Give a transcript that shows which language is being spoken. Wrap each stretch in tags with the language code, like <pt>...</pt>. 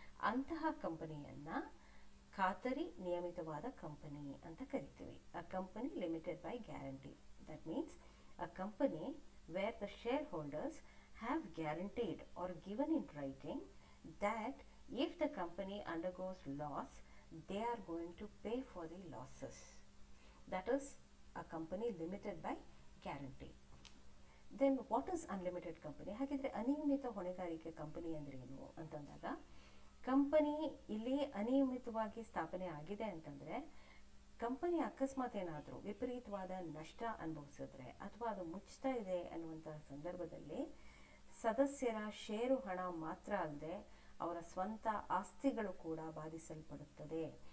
<kn>ಅಂತಹ ಕಂಪನಿಯನ್ನು ಖಾತರಿ ನಿಯಮಿತವಾದ ಕಂಪನಿ ಅಂತ ಕರಿತೀವಿ.</kn> <en>A company limited by guarantee. That means a company where the shareholders have guaranteed or given in writing that if the company undergoes loss, they are going to pay for the losses. That is a company limited by guarantee. Then what is unlimited company?</en> <kn>ಹಾಗಿದ್ರೆ ಅನಿಯಮಿತ ಹೊಣೆಗಾರಿಕೆ company ಅಂದ್ರೆ ಏನು ಅಂತಂದಾಗ, company ಇಲ್ಲಿ ಅನಿಯಮಿತವಾಗಿ ಸ್ಥಾಪನೆ ಆಗಿದೆ ಅಂತಂದರೆ ಕಂಪನಿ ಅಕಸ್ಮಾತ್ ಏನಾದರೂ ವಿಪರೀತವಾದ ನಷ್ಟ ಅನುಭವಿಸಿದ್ರೆ ಅಥವಾ ಅದು ಮುಚ್ತಾ ಇದೆ ಅನ್ನುವಂತಹ ಸಂದರ್ಭದಲ್ಲಿ ಸದಸ್ಯರ ಷೇರು ಹಣ ಮಾತ್ರ ಅಲ್ಲದೆ ಅವರ ಸ್ವಂತ ಆಸ್ತಿಗಳು ಕೂಡ ಬಾಧಿಸಲ್ಪಡುತ್ತದೆ.</kn>